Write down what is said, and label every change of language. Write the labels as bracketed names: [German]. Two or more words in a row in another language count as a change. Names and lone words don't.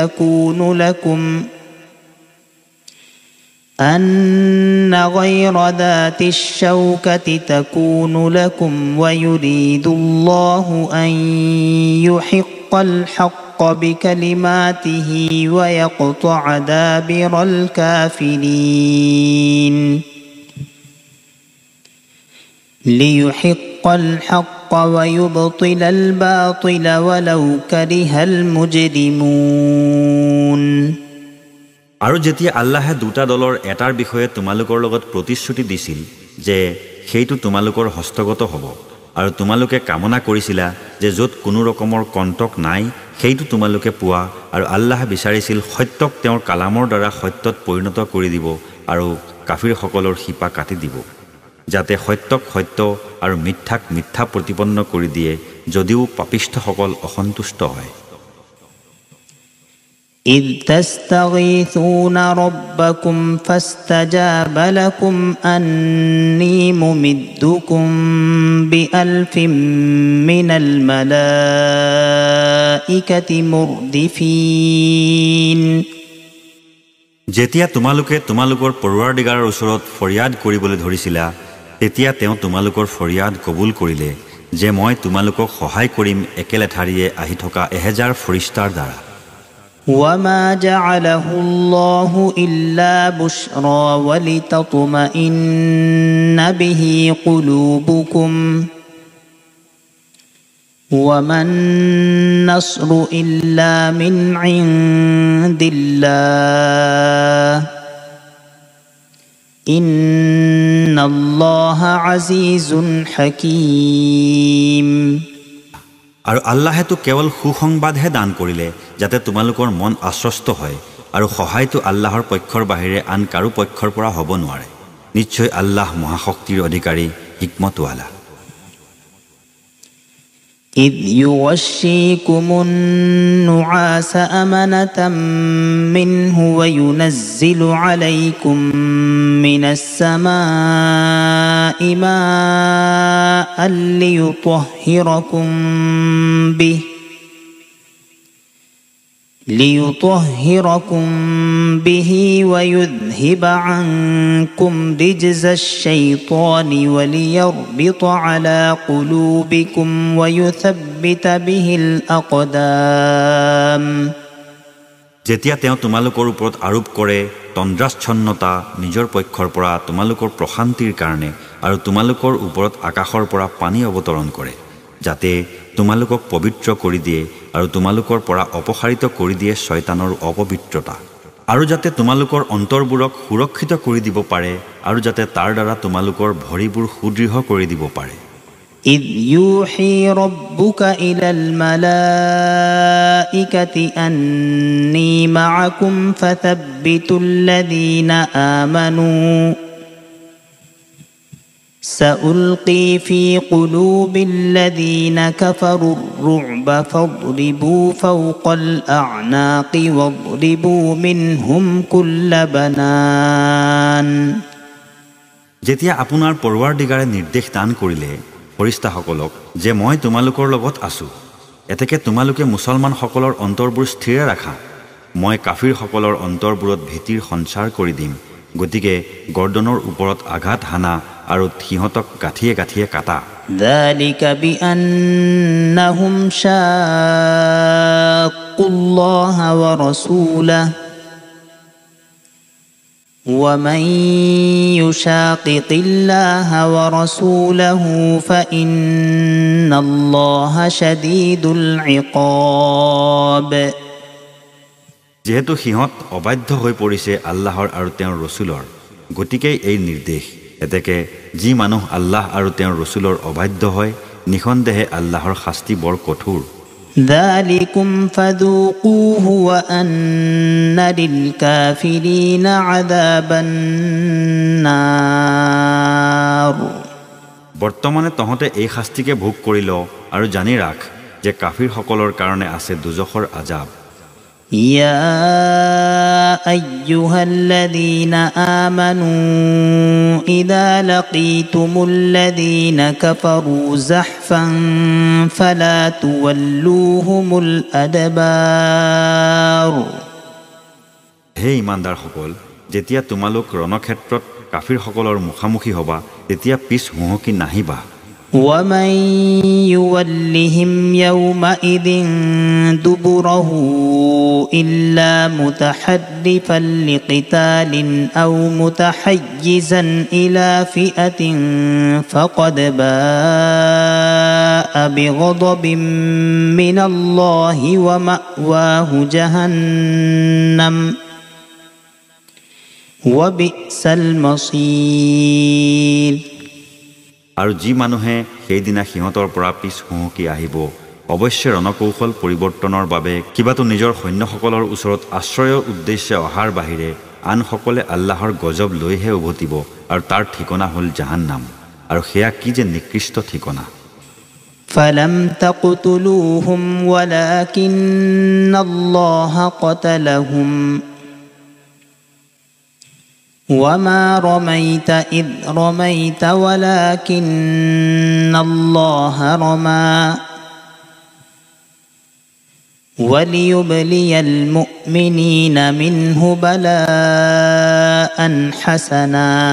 [Arabic] تَكُونُ لَكُمْ وَيُرِيدُ اللَّهُ أَن يُحِقَّ الْحَقَّ بكلماته ويقطع دابر الكافرين ليحق الحق ويبطل الباطل ولو كره المجرمون। [Assamese] আৰু যেতিয়া আল্লাহে দুটা দলৰ এটাৰ বিষয়ে তোমালোকৰ লগত প্ৰতিশ্ৰুতি দিছিল যে সেইটো তোমালোকৰ হস্তগত হ'ব আৰু তোমালোকে কামনা কৰিছিলা যে য'ত কোনো ৰকমৰ কণ্টক নাই সেইটো তোমালোকে পোৱা আৰু আল্লাহে বিচাৰিছিল সত্যক তেওঁৰ কালামৰ দ্বাৰা সত্যত পৰিণত কৰি দিব আৰু কাফিৰসকলৰ শিপা কাটি দিব যাতে সত্যক সত্য আৰু মিথ্যাক মিথ্যা প্ৰতিপন্ন কৰি দিয়ে যদিও পাপিষ্ঠসকল অসন্তুষ্ট হয়। [Arabic] إذ تستغيثون ربكم فاستجاب لكم أني ممدكم بألف من الملائكة الملائكة مردفين [Assamese] যেতিয়া তোমালোকে তোমালোকৰ পৰৱৰ্তীগাৰৰ ওচৰত ফৰিয়াদ কৰিবলৈ ধৰিছিলা তেতিয়া তেওঁ তোমালোকৰ ফৰিয়াদ কবুল কৰিলে যে মই তোমালোকক সহায় কৰিম একেলেঠাৰিয়ে আহি থকা 1000 ফৰিস্তাৰ দ্বাৰা [Arabic] وما جعله الله إلا بشرى ولتطمئن به قلوبكم وما النصر إلا من عند الله إن الله عزيز حكيم [Assamese] আৰু আল্লাহেতো কেৱল সুসংবাদহে দান কৰিলে যাতে তোমালোকৰ মন আশ্বস্ত হয় আৰু সহায়টো আল্লাহৰ পক্ষৰ বাহিৰে আন কাৰো পক্ষৰ পৰা হ'ব নোৱাৰে নিশ্চয় আল্লাহ মহাশক্তিৰ অধিকাৰী হিকমতৱালা [Arabic] إذ يغشيكم النعاس أمنة منه وينزل عليكم من السماء ماء ليطهركم به ويذهب عنكم رجز الشيطان وليربط على قلوبكم ويثبت به الأقدام [Assamese] যেতিয়া তেওঁ তোমালোকৰ ওপৰত আৰোপ কৰে তন্দ্ৰাচ্ছন্নতা নিজৰ পক্ষৰ পৰা তোমালোকৰ প্ৰশান্তিৰ কাৰণে আৰু তোমালোকৰ ওপৰত আকাশৰ পৰা পানী অৱতৰণ কৰে যাতে তোমালোকক পবিত্ৰ কৰি দিয়ে আৰু তোমালোকৰ পৰা অপসাৰিত কৰি দিয়ে শয়তানৰ অপবিত্ৰতা আৰু যাতে তোমালোকৰ অন্তৰবোৰক সুৰক্ষিত কৰি দিব পাৰে আৰু যাতে তাৰ দ্বাৰা তোমালোকৰ ভৰিবোৰ সুদৃঢ় কৰি দিব পাৰে [Arabic] إذ يوحي ربك إلى الملائكة أني معكم فثبتوا الذين آمنوا سألقي في قلوب الذين كفروا الرعب فاضربوا فوق الأعناق واضربوا منهم كل بنان [Assamese] যেতিয়া আপোনাৰ পৰৱৰ্তীগাৰে নিৰ্দেশ দান কৰিলে ফৰিস্তাসকলক যে মই তোমালোকৰ লগত আছো এতেকে তোমালোকে মুছলমানসকলৰ অন্তৰবোৰ স্থিৰ ৰাখা মই কাফিৰসকলৰ অন্তৰবোৰত ভীতিৰ সঞ্চাৰ কৰি দিম গতিকে গৰ্দনৰ ওপৰত আঘাত হানা আৰু সিহঁতক গাঠিয়ে গাঠিয়ে কাটা [Arabic] ذلك بأنهم شاقوا الله ورسوله ومن يشاقق الله ورسوله فإن الله شديد العقاب [Assamese] যেহেতু সিহঁত অবাধ্য হৈ পৰিছে আল্লাহৰ আৰু তেওঁৰ ৰসুলৰ গতিকে এই নিৰ্দেশ এতেকে যি মানুহ আল্লাহ আৰু তেওঁৰ ৰসুলৰ অবাধ্য হয় নিখন্দেহে আল্লাহৰ শাস্তি বৰ কঠোৰ [Arabic] ذلكم فذوقوه وأن للكافرين عذاب النار [Assamese] বৰ্তমানে তহতে এই শাস্তিকে ভোগ কৰি ল আৰু জানি ৰাখ যে কাফিৰসকলৰ কাৰণে আছে দুজখৰ আজাব [Arabic] يا أيها الذين آمنوا إذا لقيتم الذين كفروا زحفا فلا تولوهم الأدبار [Assamese] হে ইমানদাৰসকল যেতিয়া তোমালোক ৰণক্ষেত্ৰত কাফিৰসকলৰ মুখামুখি হবা তেতিয়া পিছ হুহকি নাহিবা [Arabic] ومن يولهم يومئذ دبره إلا متحرفا لقتال أو متحيزا إلى فئة فقد باء بغضب من الله ومأواه جهنم وبئس المصير [Assamese] আৰু যি মানুহে সেইদিনা সিহঁতৰ পৰা পিছ হুহকি আহিব অৱশ্যে ৰণকৌশল পৰিৱৰ্তনৰ বাবে কিবাটো নিজৰ সৈন্যসকলৰ ওচৰত আশ্ৰয়ৰ উদ্দেশ্যে অহাৰ বাহিৰে আনসকলে আল্লাহৰ গজব লৈহে উভতিব আৰু তাৰ ঠিকনা হ'ল জাহান্নাম আৰু সেয়া কি যে নিকৃষ্ট ঠিকনা [Arabic] فلم تقتلوهم ولكن الله قتلهم وما رميت إذ رميت ولكن الله رمى وليبلي المؤمنين منه بلاء حسنا